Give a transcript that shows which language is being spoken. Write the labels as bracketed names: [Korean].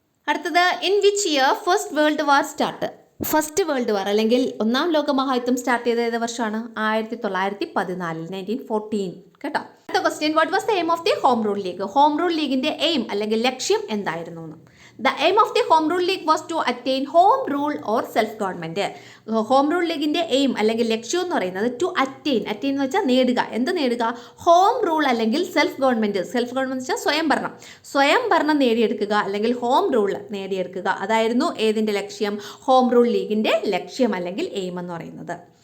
[Malayalam] അടുത്തത് [English] In which year first world war start. [Malayalam] First world war അല്ലെങ്കിൽ 1ാം ലോക മഹായുദ്ധം start ചെയ്ത ഏത് വർഷമാണ്? [English] 1914, 1914 [Malayalam] കേട്ടോ. അടുത്ത question, [English] What was the aim of the home rule league. [Malayalam] Home rule ലീഗിന്റെ എയിം അല്ലെങ്കിൽ ലക്ഷ്യം എന്തായിരുന്നു എന്ന്. [English] The aim of the Home Rule League was to attain home rule or self-government. [Malayalam] Home rule ലീഗിൻ്റെ എയിം അല്ലെങ്കിൽ ലക്ഷ്യം എന്ന് പറയുന്നത് [English] to attain [Malayalam] എന്ന് വെച്ചാൽ നേടുക. എന്ത് നേടുക? ഹോം റൂൾ അല്ലെങ്കിൽ സെൽഫ് ഗവൺമെൻറ് എന്ന് വെച്ചാൽ സ്വയംഭരണം നേടിയെടുക്കുക അല്ലെങ്കിൽ ഹോം റൂൾ നേടിയെടുക്കുക. അതായിരുന്നു ഏതിൻ്റെ ലക്ഷ്യം? ഹോം റൂൾ ലീഗിൻ്റെ ലക്ഷ്യം അല്ലെങ്കിൽ എയിം എന്ന് പറയുന്നത്.